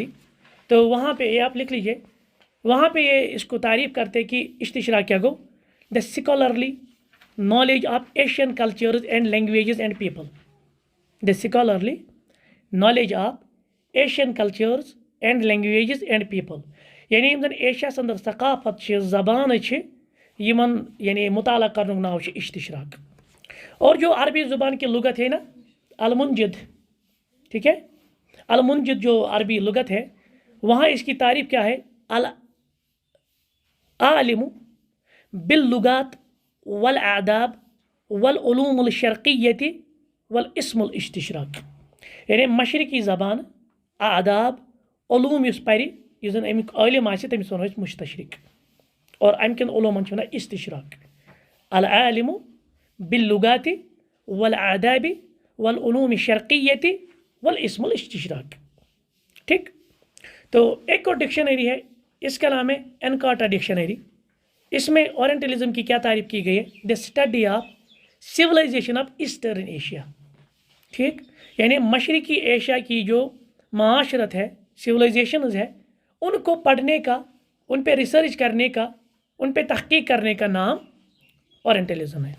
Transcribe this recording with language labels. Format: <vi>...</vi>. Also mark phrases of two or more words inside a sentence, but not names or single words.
<ur>تو وہاں پہ یہ آپ لکھ لیجئے، وہاں پہ یہ اس کو تعریف کرتے کہ اشتشراک کیا گو</ur> <en>The scholarly knowledge of Asian cultures and languages and people. The scholarly knowledge of Asian cultures and languages and people,</en> <ks>یعنی یم زن ایشیا اندر ثقافت زبان یمن یعنی مطالعہ کرنک ناو اشتشراک.</ks> <ur>اور جو عربی زبان کی لغت ہے نا المنجد، ٹھیک ہے، المنجد جو عربی لغت ہے وہاں اس کی تعریف کیا ہے؟</ur> <ar>العالم باللغات والآداب والعلوم الشرقیت والاسم الاشتشراک،</ar> <ks>یعنی مشرقی زبان، آداب، علوم اس پرِ یس زن امیک عالم آسہِ تٔمِس ونو أسۍ مستشرق، اور امہ کن علومن چھِ ونان استشراق.</ks> <ar>العالم باللغات والآداب والعلوم الشرقیت والاسم الاشتشراک،</ar> <ur>ٹھیک. تو ایک اور ڈکشنری ہے، اس کا نام ہے انکارٹا ڈکشنری. اس میں اورینٹلزم کی کیا تعریف کی گئی ہے؟</ur> <en>The study of civilization of Eastern Asia,</en> <ur>ٹھیک، یعنی مشرقی ایشیا کی جو معاشرت ہے، سویلائزیشنز ہے، ان کو پڑھنے کا، ان پہ ریسرچ کرنے کا، ان پہ تحقیق کرنے کا نام اورینٹلزم ہے.</ur>